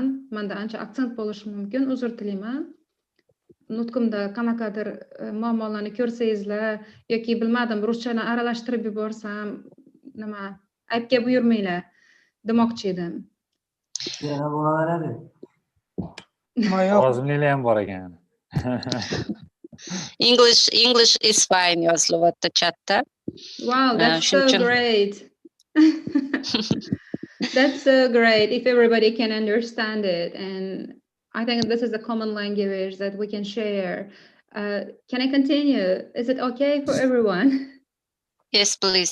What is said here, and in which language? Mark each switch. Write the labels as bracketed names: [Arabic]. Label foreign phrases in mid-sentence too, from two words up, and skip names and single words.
[Uzbek] Menda ancha aksent bo'lishi mumkin, uzr tilayman. Nutqimda qanaqadir muammolarni ko'rsangizlar yoki bilmadim, ruschani aralashtirib yuborsam, nima, aybga buyurmanglar demoqchi edim. Yana bo'laveradi. Xorazmliklar ham bor ekan. [English] English is fine, [Uzbek] yozilyapti chatda. [English] Wow, that's so great. That's so great if everybody can understand it, and I think this is a common language that we can share. Can I continue? Is it okay for everyone? Yes, please.